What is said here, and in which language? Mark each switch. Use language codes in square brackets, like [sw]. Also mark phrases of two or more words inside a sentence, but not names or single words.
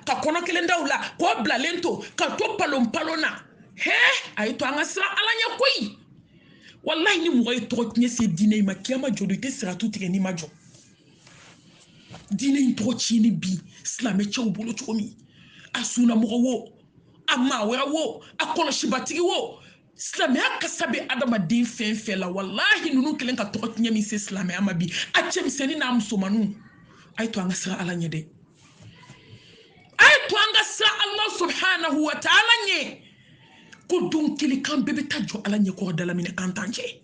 [bm] ka kɔnɔ kelen da u la k'o bilalen to ka to palon na a ye to an ka siran ala ɲɛ koyi wallahi ni mɔgɔ ye tɔgɔ tiɲɛ se diinɛ in ma kiyama jɔ don i tɛ siratu tigɛ n'i ma jɔ diinɛ in tɔgɔ tiɲɛni bi silamɛcɛw bolo cogo min a sunnamɔgɔ wo a maa wɛrɛ wo a kɔlɔsibatigi wo silamɛya kasa bɛ adamaden fɛn fɛn la wallahi ninnu kelen ka tɔgɔ tiɲɛ min se silamɛya ma bi a cɛmisɛnnin n'a musomaninw a ye to an ka siran ala ɲɛ dɛ a ye to an ka siran ala [ar] subhanahu wa ta'ala [bm] ɲɛ ko don kelen kan bɛɛ bɛ taa jɔ ala ɲɛ kɔrɔ dala minɛ kan t'an cɛ